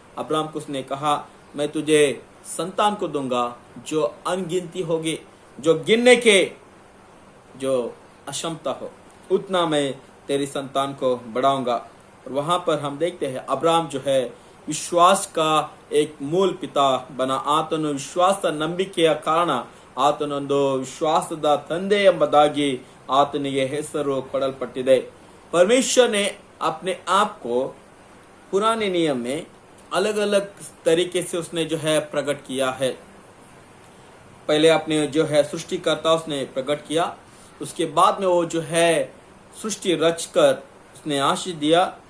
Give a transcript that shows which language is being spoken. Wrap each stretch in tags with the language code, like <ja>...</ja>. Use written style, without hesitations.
<hi>Abraham को उसने कहा मैं तुझे संतान को दूंगा जो अनगिनती होगी, जो गिनने के जो अक्षमता हो, उतना मैं तेरी संतान को बढ़ाऊंगा. और वहां पर हम देखते हैं अब्राहम जो है विश्वास का एक मूल पिता बना.</hi> <kn>ಆತನು ವಿಶ್ವಾಸ ನಂಬಿಕೆಯ ಕಾರಣ ಆತನೊಂದು ವಿಶ್ವಾಸದ ತಂದೆ ಎಂಬುದಾಗಿ ಆತನಿಗೆ ಹೆಸರು ಕೊಡಲ್ಪಟ್ಟಿದೆ.</kn> <hi>परमेश्वर ने अपने आप को पुराने नियम में अलग अलग तरीके से उसने जो है प्रकट किया है. पहले अपने जो है सृष्टिकर्ता उसने प्रकट किया. उसके बाद में वो जो है सृष्टि रचकर उसने आशीष दिया.</hi>